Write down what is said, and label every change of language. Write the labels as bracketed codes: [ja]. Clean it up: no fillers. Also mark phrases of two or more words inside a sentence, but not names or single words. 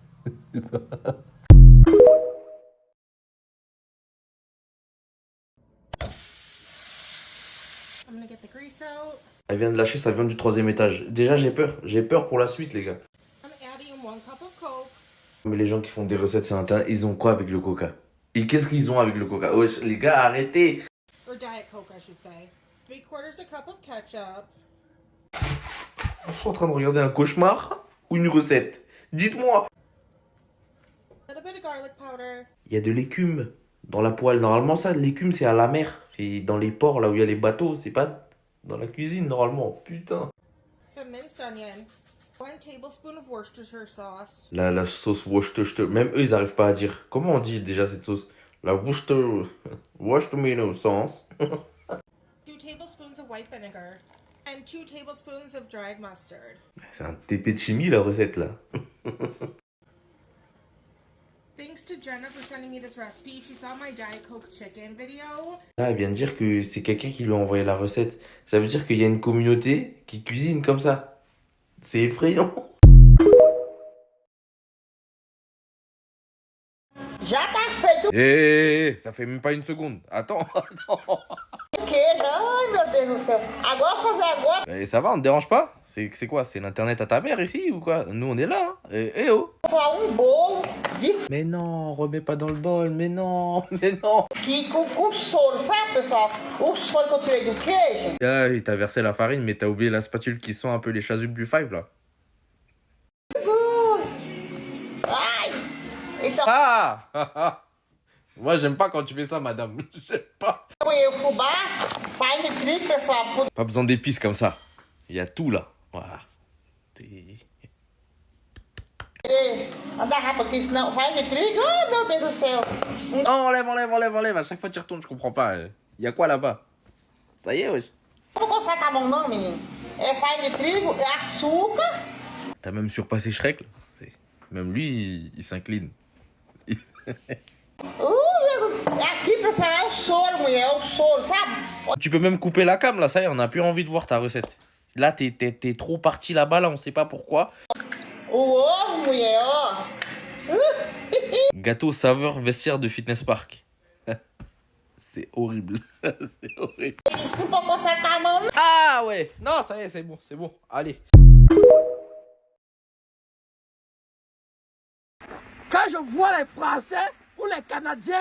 [fr] Elle vient de lâcher, ça vient du 3e étage. Déjà, j'ai peur. J'ai peur pour la suite, les gars. Mais les gens qui font des recettes sur Internet, ils ont quoi avec le coca? Et qu'est-ce qu'ils ont avec le coca? Wesh, les gars, arrêtez! [en] Or Diet Coke, I should say. 3/4 a cup of ketchup. [fr] Je suis en train de regarder un cauchemar ou une recette? Dites-moi! [en] A little bit of garlic powder. [fr] Il y a de l'écume dans la poêle. Normalement, ça, l'écume, c'est à la mer. C'est dans les ports, là où il y a les bateaux. C'est pas dans la cuisine, normalement. Putain. [en] Some minced onion. 1 tablespoon of Worcestershire sauce. [fr] La sauce Worcestershire. Même eux, ils arrivent pas à dire. Comment on dit déjà cette sauce? La [en] Worcestershire sauce. 2 tablespoons of white vinegar. And 2 tablespoons of dried mustard. [fr] C'est un TP de chimie, la recette, là. [en] Thanks to Jenna for sending me this recipe. She saw my Diet Coke chicken video. [fr] Là, elle vient de dire que c'est quelqu'un qui lui a envoyé la recette. Ça veut dire qu'il y a une communauté qui cuisine comme ça. C'est effrayant. [pt] Já tá feito [fr] Ça fait même pas une seconde. Attends, attends. [pt] o queijo. Ai, meu Deus do céu. Agora fazer agora. [fr] Et ça va, on te dérange pas? C'est quoi? C'est l'internet à ta mère ici ou quoi? Nous on est là, hein. Oh. [pt] Só bolo de [fr] Mais non, remets pas dans le bol, mais non, mais non. [pt] quico com soro, sabe, pessoal? O soro que eu tirei do queijo. [fr] Là, il t'a versé la farine, mais t'as oublié la spatule qui sent un peu les chasubes du Five là. [pt] Jesus! Ai! Então, [fr] Ah! Moi j'aime pas quand tu fais ça, madame. J'aime pas. [pt] eu fubá, farinha de trigo, pessoal. [fr] Pas besoin d'épices comme ça. Il y a tout là. Voilà. [pt] Poder andar rápido aqui, senão farinha de trigo. Ai, meu Deus do céu. [fr] Oh, enlève. À chaque fois tu retournes, je comprends pas. Il y a quoi là-bas? Ça y est, wesh. [pt] Não consegue com a mão, não, menino. É farinha de trigo, é açúcar. [fr] T'as même surpassé Shrek là. Même lui, il s'incline. Jesus. [pt] Aqui, pessoal, é o soro, mulher, é o soro, sabe? [fr] Tu peux même couper la cam là, ça y est, on a plus envie de voir ta recette. Là, t'es trop parti là-bas, là, on sait pas pourquoi. [pt] O ovo, mulher, ó. [fr] Gâteau saveur vestiaire de fitness park. C'est horrible. C'est horrible. [pt] Desculpa, não consegue com a mão, não. [fr] Ah ouais. Non, ça y est, c'est bon. Allez. Quand je vois les Français ou les Canadiens